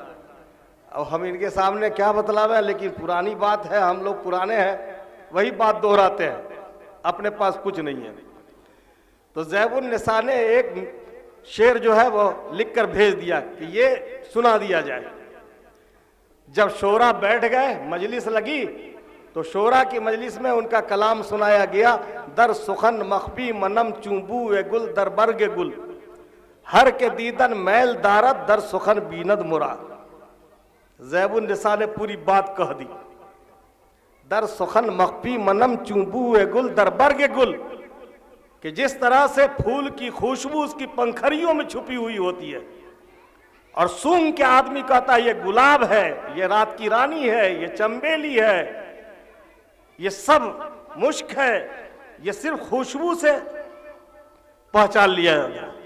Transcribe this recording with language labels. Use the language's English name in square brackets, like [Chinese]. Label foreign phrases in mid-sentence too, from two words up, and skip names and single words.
[Urdu] اب ہم ان کے سامنے کیا بتلاویں، لیکن پرانی بات ہے، ہم لوگ پرانے ہیں، وہی بات دہراتے ہیں، اپنے پاس کچھ نہیں ہے. تو زیب النساء نے ایک شعر جو ہے وہ لکھ کر بھیج دیا کہ یہ سنا دیا جائے. جب شعراء بیٹھ گئے، مجلس لگی تو شعراء کی مجلس میں ان کا کلام سنایا گیا. [Persian] در سخن مخفی منم چوبو گل در برگ گل، ہر کے دیدن میل دارت در سخن بیند مراد. [Urdu] زیب النساء نے پوری بات کہہ دی. [Persian] در سخن مخفی منم چوبو گل در برگ گل، [Urdu] کہ جس طرح سے پھول کی خوشبو اس کی پنکھڑیوں میں چھپی ہوئی ہوتی ہے اور سونگ کے آدمی کہتا ہے یہ گلاب ہے، یہ رات کی رانی ہے، یہ چنبیلی ہے، یہ سب مشک ہے، یہ صرف خوشبو سے پہچان لیا جاتا ہے.